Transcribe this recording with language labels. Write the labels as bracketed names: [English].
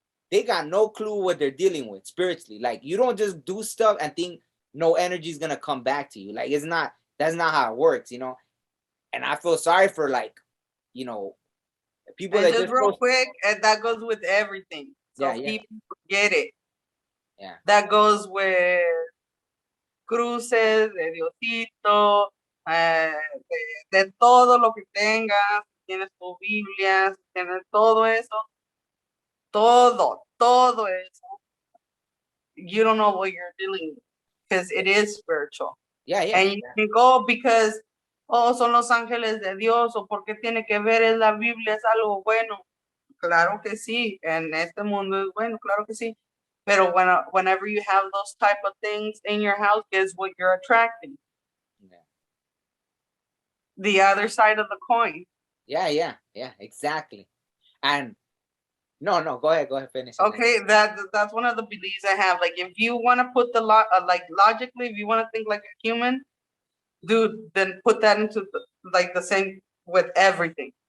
[English] They got no clue what they're dealing with spiritually. Like you don't just do stuff and think no energy is gonna come back to you. Like that's not how it works, And I feel sorry for people and that just real quick, and that goes with everything. So people forget it. Yeah. That goes with [Spanish] cruces, de Diosito, de todo lo que tengas, tienes tu Biblia, tienes todo eso, todo eso. [English] You don't know what you're dealing with because it is spiritual. Yeah. And you can go because, [Spanish] son los ángeles de Dios, o porque tiene que ver, es la Biblia, es algo bueno. Claro que sí, en este mundo es bueno, claro que sí. Pero [English] whenever you have those type of things in your house, guess what you're attracting? Yeah. The other side of the coin. Yeah, exactly. And no, go ahead, finish. Okay, that's one of the beliefs I have. Like, if you want to put logically, if you want to think like a human, dude, then put that into the same with everything.